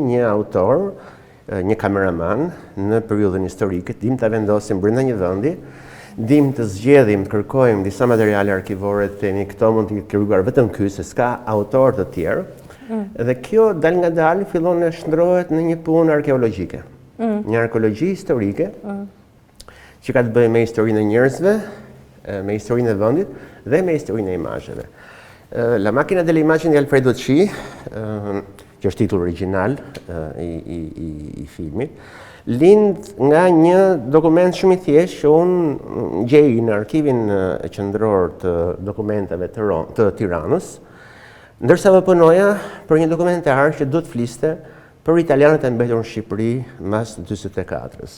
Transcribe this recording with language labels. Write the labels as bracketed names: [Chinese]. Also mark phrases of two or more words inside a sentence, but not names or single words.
[Albanian] një autor, një kameraman në periudhën historike, dim të vendosim brenda një vendi, dim të zgjedhim, të kërkojmë disa materiale arkivore, të themi këto mund të kërkuar vetëm ky, se s'ka autor të tjerë, dhe kjo dal nga dal fillon të shndrohet në një punë arkeologjike, një arkeologji historike, që ka të bëjë me historinë e njerëzve, me historinë e vendit dhe me historinë e imazheve. La macchina delle immagini di Alfredo C, që është titull original i filmit, lind nga një dokument shumë i thjeshtë që unë gjej në arkivin qendror të dokumenteve të Tiranës, ndërsa më punoja për një dokumentar që do të fliste për italianët e mbetur në Shqipëri mas 44-s.